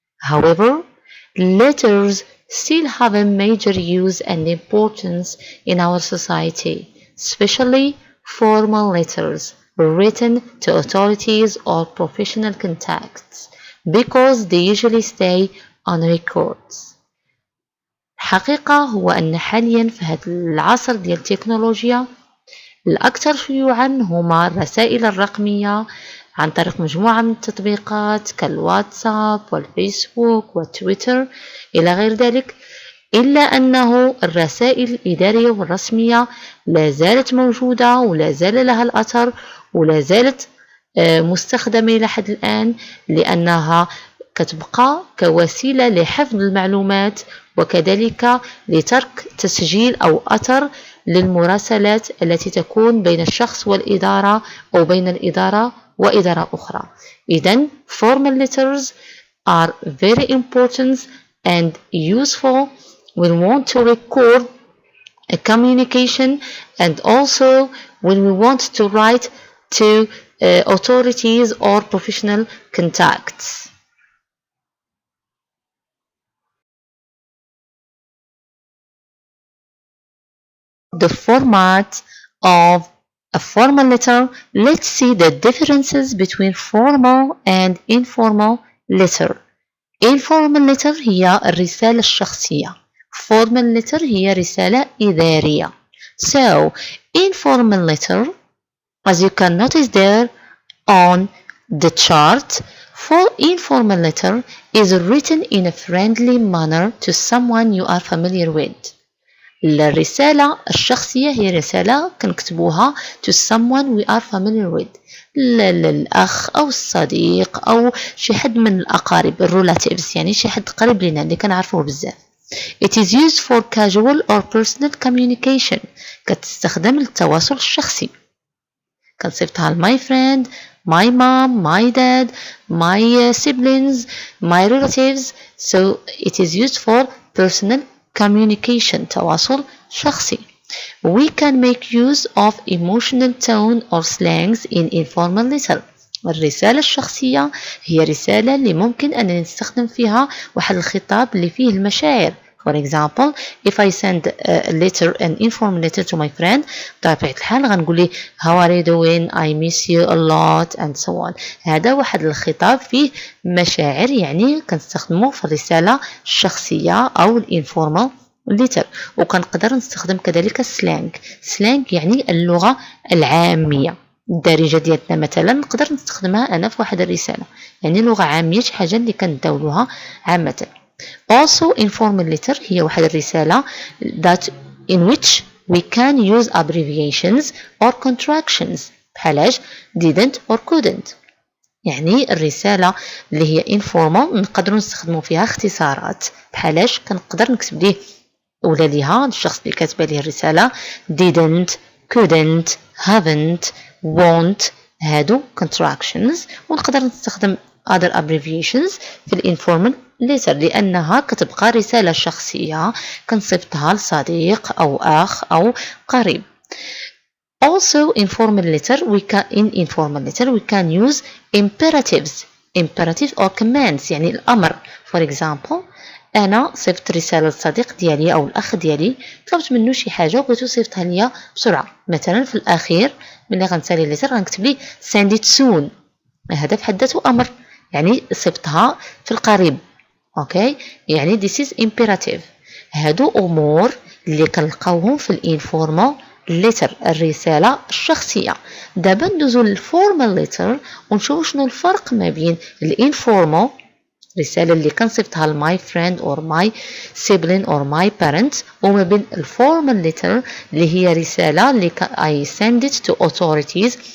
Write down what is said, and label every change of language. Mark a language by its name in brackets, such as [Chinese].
[English] However, letters still have a major use and importance in our society, especially formal letters written to authorities or professional contacts because they usually stay on records. [Arabic] الحقيقة هو أن حاليا في هذا العصر ديال التكنولوجيا الأكثر شيوعا هما الرسائل الرقمية عن طريق مجموعة من التطبيقات كالواتساب والفيسبوك والتويتر إلى غير ذلك، إلا أنه الرسائل الإدارية والرسمية لا زالت موجودة ولا زال لها الأثر ولا زالت مستخدمة إلى حد الآن، لأنها كتبقى كوسيلة لحفظ المعلومات وكذلك لترك تسجيل أو أثر للمراسلات التي تكون بين الشخص والإدارة أو بين الإدارة وإدارة أخرى. [English] إذن formal letters are very important and useful when we want to record a communication and also when we want to write to authorities or professional contacts. The format of a formal letter, let's see the differences between formal and informal letter. [Arabic] Informal letter هي الرسالة الشخصية. Formal letter هي رسالة إدارية. [English] So, informal letter, as you can notice there on the chart, for informal letter is written in a friendly manner to someone you are familiar with. [Arabic] الرسالة الشخصية هي رسالة كنكتبوها [English] to someone we are familiar with، [Arabic] للأخ أو الصديق أو شي حد من الأقارب relatives، يعني شي حد قريب لنا اللي كنعرفوه بزاف. [English] It is used for casual or personal communication، [Arabic] كتستخدم للتواصل الشخصي. كنصيفطها [English] my friend, my mom, my dad, my siblings, my relatives. So it is used for personal communication، [Arabic] تواصل شخصي. [English] We can make use of emotional tone or slangs in informal letter. [Arabic] الرسالة الشخصية هي رسالة اللي ممكن أن نستخدم فيها واحد الخطاب اللي فيه المشاعر. [English] For example, if I send a letter, an informal letter to my friend, [Arabic] بطبيعة الحال غنقول [English] how are you doing, I miss you a lot and so on. [Arabic] هذا واحد الخطاب فيه مشاعر، يعني كنستخدمه في الرسالة الشخصية أو الانفورمال letter. وكنقدر نستخدم كذلك السلانج. سلانج يعني اللغة العامية الدارجة ديالنا، مثلا نقدر نستخدمها أنا في واحد الرسالة، يعني لغة عامية، شي حاجة اللي كنداولوها عامة. [English] Also informal letter [Arabic] هي واحد الرسالة [English] that in which we can use abbreviations or contractions [Arabic] بحالاش [English] didn't or couldn't. [Arabic] يعني الرسالة اللي هي informal نقدر نستخدمو فيها اختصارات بحالاش كنقدر نكتب ليه ولا ليها الشخص اللي كاتبه ليه الرسالة [English] didn't, couldn't, haven't, won't، [Arabic] هادو contractions. ونقدر نستخدم [English] other abbreviations [Arabic] في الانفورمال letter لأنها كتبقى رسالة شخصية كنصيفطها لصديق أو أخ أو قريب. [English] Also informal letter in informal letter we can use imperatives or commands، [Arabic] يعني الأمر. For example، أنا صيفط رسالة للصديق ديالي أو الأخ ديالي، طلبت منه شي حاجة وبغيتو يصيفطها ليا بسرعة. مثلا في الأخير ملي غنسالي الليتر غنكتب ليه [English] send it soon، [Arabic] هذا في حد ذاته أمر، يعني صيفطها في القريب. أوكي، يعني [English] this is imperative. [Arabic] هادو أمور اللي كنلقاوهم في الانفورمال letter، الرسالة الشخصية. دابا ندوزو للفورمال letter ونشوفو شنو الفرق ما بين الانفورمال الرسالة اللي كنصيفطها لماي فريند [English] or my sibling or my parent، [Arabic] وما بين الفورمال ليتر اللي هي رسالة اللي [English] I send it to authorities